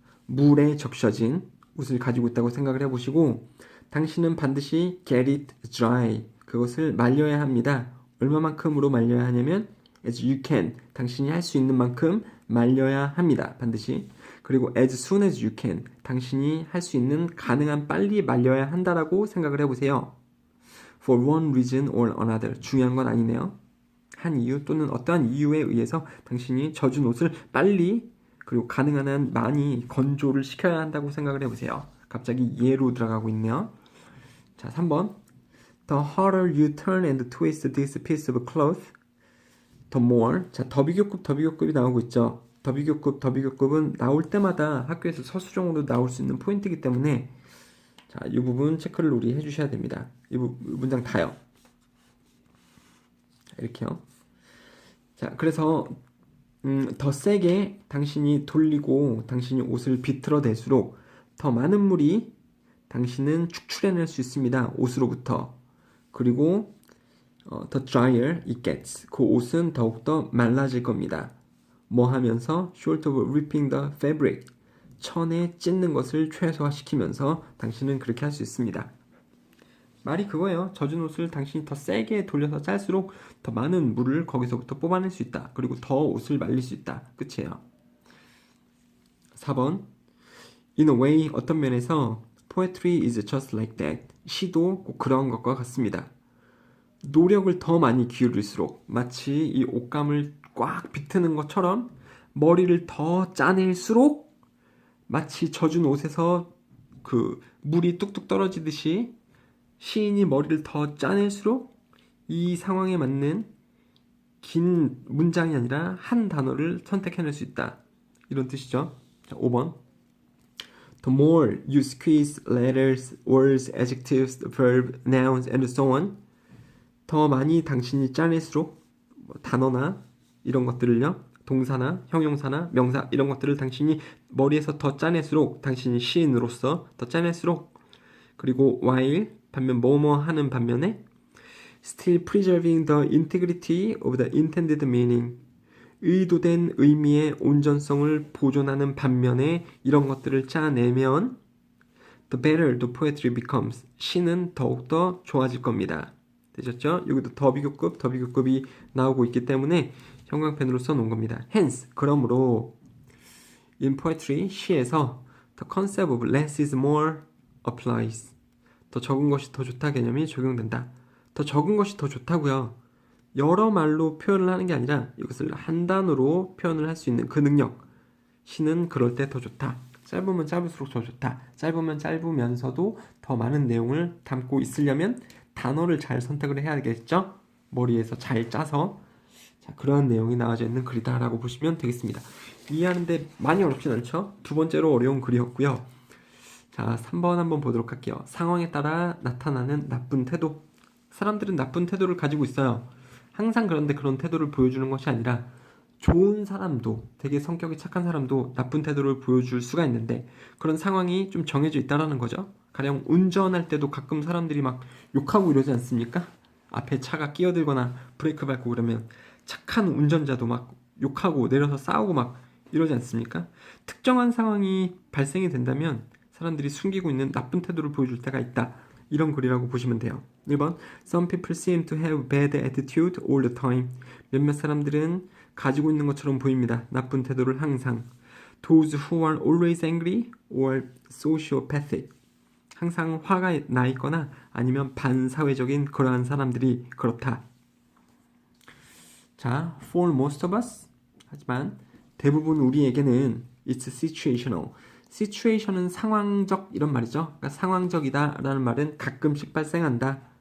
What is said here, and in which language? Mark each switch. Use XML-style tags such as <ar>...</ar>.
<ko>물에 적셔진 옷을 가지고 있다고 생각을 해보시고 당신은 반드시</ko> <en>get it dry</en> <ko>그것을 말려야 합니다. 얼마만큼으로 말려야 하냐면</ko> <en>as you can</en> <ko>당신이 할 수 있는 만큼 말려야 합니다. 반드시. 그리고</ko> <en>as soon as you can</en> <ko>당신이 할 수 있는 가능한 빨리 말려야 한다라고 생각을 해보세요.</ko> <en>For one reason or another</en> <ko>중요한 건 아니네요. 한 이유 또는 어떠한 이유에 의해서 당신이 젖은 옷을 빨리 그리고 가능한 한 많이 건조를 시켜야 한다고 생각을 해보세요. 갑자기 예로 들어가고 있네요. 자, 3번.</ko> <en>The harder you turn and twist this piece of cloth, the more.</en> <ko>자, 더비교급이 나오고 있죠. 더비교급은 나올 때마다 학교에서 서술형으로 나올 수 있는 포인트이기 때문에 자, 이 부분 체크를 우리 해주셔야 됩니다. 이 문장 다요. 자, 이렇게요. 자, 그래서 더 세게 당신이 돌리고 당신이 옷을 비틀어댈수록 더 많은 물이 당신은 축출해낼 수 있습니다. 옷으로부터.</ko> <en>그리고 the drier it gets.</en> <ko>그 옷은 더욱더 말라질 겁니다. 뭐 하면서</ko> <en>short of ripping the fabric.</en> <ko>천에 찢는 것을 최소화시키면서 당신은 그렇게 할 수 있습니다. 말이 그거예요. 젖은 옷을 당신이 더 세게 돌려서 짤수록 더 많은 물을 거기서부터 뽑아낼 수 있다. 그리고 더 옷을 말릴 수 있다. 끝이에요. 4번.</ko> <en>In a way,</en> <ko>어떤 면에서</ko> <en>Poetry is just like that.</en> <ko>시도 꼭 그런 것과 같습니다. 노력을 더 많이 기울일수록 마치 이 옷감을 꽉 비트는 것처럼 머리를 더 짜낼수록 마치 젖은 옷에서 그 물이 뚝뚝 떨어지듯이 시인이 머리를 더 짜낼수록 이 상황에 맞는 긴 문장이 아니라 한 단어를 선택해낼 수 있다. 이런 뜻이죠. 자, 5번.</ko> <en>The more you squeeze letters, words, adjectives, verb, nouns, and so on.</en> <ko>더 많이 당신이 짜낼수록 단어나 이런 것들을요. 동사나 형용사나 명사 이런 것들을 당신이 머리에서 더 짜낼수록 당신이 시인으로서 더 짜낼수록 그리고</ko> <en>while</en> <ko>반면 뭐뭐 하는 반면에</ko> <en>still preserving the integrity of the intended meaning</en> <ko>의도된 의미의 온전성을 보존하는 반면에 이런 것들을 짜내면</ko> <en>the better the poetry becomes</en> <ko>시는 더욱더 좋아질 겁니다. 되셨죠? 여기도 더 비교급이 나오고 있기 때문에 형광펜으로 써놓은 겁니다.</ko> <en>hence</en> <ko>그러므로</ko> <en>in poetry</en> <ko>시에서</ko> <en>the concept of less is more applies</en> <ko>더 적은 것이 더 좋다 개념이 적용된다. 더 적은 것이 더 좋다고요. 여러 말로 표현을 하는 게 아니라 이것을 한 단어로 표현을 할 수 있는 그 능력 시는 그럴 때 더 좋다. 짧으면 짧을수록 더 좋다. 짧으면 짧으면서도 더 많은 내용을 담고 있으려면 단어를 잘 선택을 해야 되겠죠? 머리에서 잘 짜서 자, 그러한 내용이 나와져 있는 글이다 라고 보시면 되겠습니다. 이해하는데 많이 어렵진 않죠? 두 번째로 어려운 글이었고요. 자, 3번 한번 보도록 할게요. 상황에 따라 나타나는 나쁜 태도. 사람들은 나쁜 태도를 가지고 있어요. 항상 그런데 그런 태도를 보여주는 것이 아니라 좋은 사람도 되게 성격이 착한 사람도 나쁜 태도를 보여줄 수가 있는데 그런 상황이 좀 정해져 있다라는 거죠. 가령 운전할 때도 가끔 사람들이 막 욕하고 이러지 않습니까? 앞에 차가 끼어들거나 브레이크 밟고 그러면 착한 운전자도 막 욕하고 내려서 싸우고 막 이러지 않습니까? 특정한 상황이 발생이 된다면 사람들이 숨기고 있는 나쁜 태도를 보여줄 때가 있다. 이런 글이라고 보시면 돼요.</ko> <en>1번 Some people seem to have bad attitude all the time.</en> <ko>몇몇 사람들은 가지고 있는 것처럼 보입니다. 나쁜 태도를 항상.</ko> <en>Those who are always angry or sociopathic.</en> <ko>항상 화가 나 있거나 아니면 반사회적인 그러한 사람들이 그렇다.</ko> <en>자, for most of us.</en> <ko>하지만 대부분 우리에게는</ko> <en>it's situational.</en> <ko>situation은 상황적 이런 말이죠. 그러니까 상황적이다 라는 말은 가끔씩 발생한다.</ko>